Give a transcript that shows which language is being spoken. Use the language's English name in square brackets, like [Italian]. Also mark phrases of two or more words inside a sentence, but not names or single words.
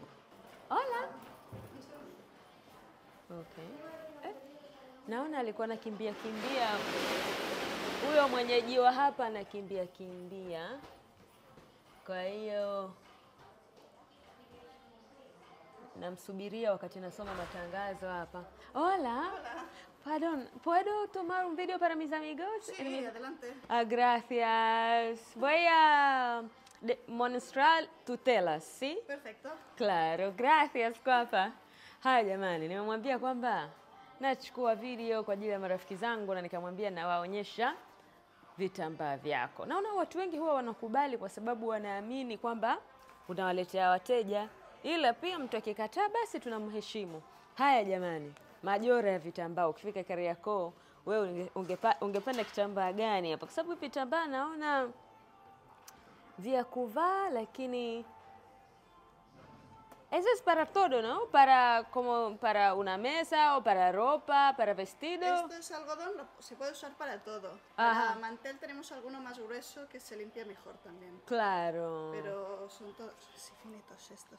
[Spanish] Hola. Okay. [Swahili] Naona alikuwa anakimbia huyo mwenyeji wa hapa, anakimbia. Kwa hiyo namsubiria wakati nasoma matangazo hapa. [Spanish] Hola. Perdón, ¿puedo tomar un video para mis amigos? Sí, adelante. Gracias. Voy a mostrar tutelas, ¿sí? Perfecto. Claro, gracias guapa. [Swahili] Haya jamani, nimemwambia kwamba nachukua video kwa ajili ya marafiki zangu, na nikamwambia nawaonyesha vitambaa vyako. Naona watu wengi huwa wanakubali kwa sababu wanaamini kwamba unawaletea wateja, ila pia mtu akikataa basi tunamheshimu. Haya jamani, majora ya vitambaa. Ukifika Kariakoo, wewe ungependa kitambaa gani hapa? Kwa sababu vitambaa naona vya kuvaa, lakini [Spanish] eso es para todo, ¿no? Para como para una mesa o para ropa, para vestido. Esto es algodón, se puede usar para todo. Ajá. Para mantel tenemos alguno más grueso que se limpia mejor también. Claro. Pero son todos así finitos estos.